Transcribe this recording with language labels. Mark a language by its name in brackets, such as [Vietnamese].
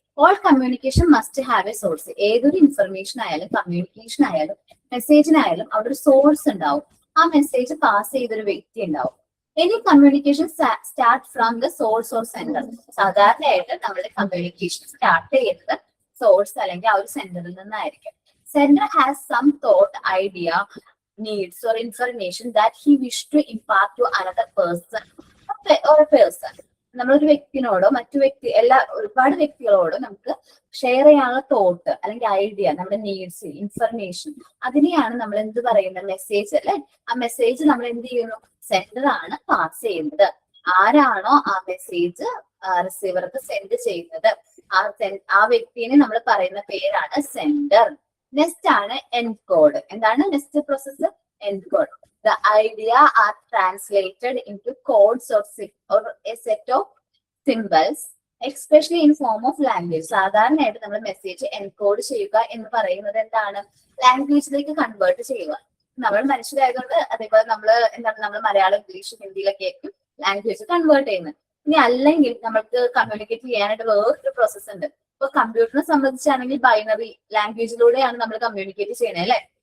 [English] All communication must have a source. [Malayalam] ഏതൊരു information ആയാലും communication ആയാലും മെസ്സേജിനായാലും അവിടെ ഒരു സോഴ്സ് ഉണ്ടാവും. ആ മെസ്സേജ് പാസ് ചെയ്തൊരു വ്യക്തി ഉണ്ടാവും. [English] Any communication start from the source or centre. [Malayalam] സാധാരണയായിട്ട് നമ്മുടെ കമ്മ്യൂണിക്കേഷൻ സ്റ്റാർട്ട് ചെയ്യുന്നത് സോഴ്സ് അല്ലെങ്കിൽ ആ ഒരു സെന്ററിൽ നിന്നായിരിക്കും. [English] Sender has some thought, idea, needs or information that he wish to impart to another person or a person. [Malayalam] നമ്മളൊരു വ്യക്തിനോടോ മറ്റു ഒരുപാട് വ്യക്തികളോടോ നമുക്ക് ഷെയർ ചെയ്യാനുള്ള തോട്ട് അല്ലെങ്കിൽ ഐഡിയ, നമ്മുടെ നീഡ്സ്, ഇൻഫർമേഷൻ, അതിനെയാണ് നമ്മൾ എന്ത് പറയുന്നത്, മെസ്സേജ് അല്ലെ? ആ മെസ്സേജ് നമ്മൾ എന്ത് ചെയ്യുന്നു, സെൻഡർ ആണ് പാസ് ചെയ്യുന്നത്. ആരാണോ ആ മെസ്സേജ് റിസീവർക്ക് സെൻഡ് ചെയ്യുന്നത്, ആ വ്യക്തിനെ നമ്മൾ പറയുന്ന പേരാണ് സെൻഡർ. നെക്സ്റ്റ് ആണ് എൻകോഡ്. എന്താണ് next process? Encode. [English] The idea are translated into codes or a set of symbols, especially in form of language. [Malayalam] സാധാരണയായിട്ട് നമ്മൾ മെസ്സേജ് എൻകോഡ് ചെയ്യുക എന്ന് പറയുന്നത് എന്താണ്? ലാംഗ്വേജിലേക്ക് കൺവേർട്ട് ചെയ്യുക. നമ്മൾ മനുഷ്യരായതുകൊണ്ട് അതേപോലെ നമ്മൾ മലയാളം, ഇംഗ്ലീഷ്, ഹിന്ദിയിലൊക്കെ ആയിരിക്കും ലാംഗ്വേജ് കൺവേർട്ട് ചെയ്യുന്നത്. ഇനി അല്ലെങ്കിൽ നമ്മൾക്ക് കമ്മ്യൂണിക്കേറ്റ് ചെയ്യാനായിട്ട് വേറൊരു പ്രോസസ് ഉണ്ട്. ഇപ്പൊ കമ്പ്യൂട്ടറിനെ സംബന്ധിച്ചാണെങ്കിൽ ബൈനറി ലാംഗ്വേജിലൂടെയാണ് നമ്മൾ കമ്മ്യൂണിക്കേറ്റ് ചെയ്യണത് അല്ലെ?